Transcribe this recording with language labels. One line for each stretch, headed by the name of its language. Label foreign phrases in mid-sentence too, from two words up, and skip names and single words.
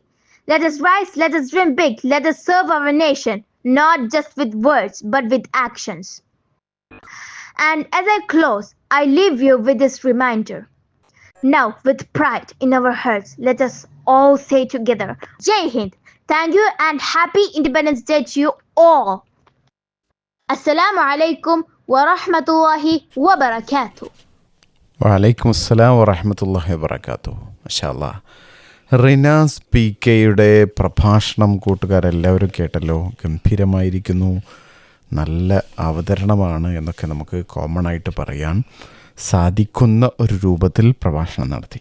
English: Let us rise, let us dream big, let us serve our nation, not just with words, but with actions. And as I close, I leave you with this reminder. Now, with pride in our hearts, let us all say together,
Hindi: जय हिंद.
English: Thank you and happy Independence Day to you all.
Arabic: السلام عليكم ورحمة الله وبركاته. وعليكم السلام ورحمة الله وبركاته. ما شاء الله.
Malayalam: റിനാസ് പി കെയുടെ പ്രഭാഷണം കൂട്ടുകാരെല്ലാവരും കേട്ടല്ലോ. ഗംഭീരമായിരിക്കുന്നു, നല്ല അവതരണമാണ് എന്നൊക്കെ നമുക്ക് കോമൺ ആയിട്ട് പറയാൻ സാധിക്കുന്ന ഒരു രൂപത്തിൽ പ്രഭാഷണം നടത്തി.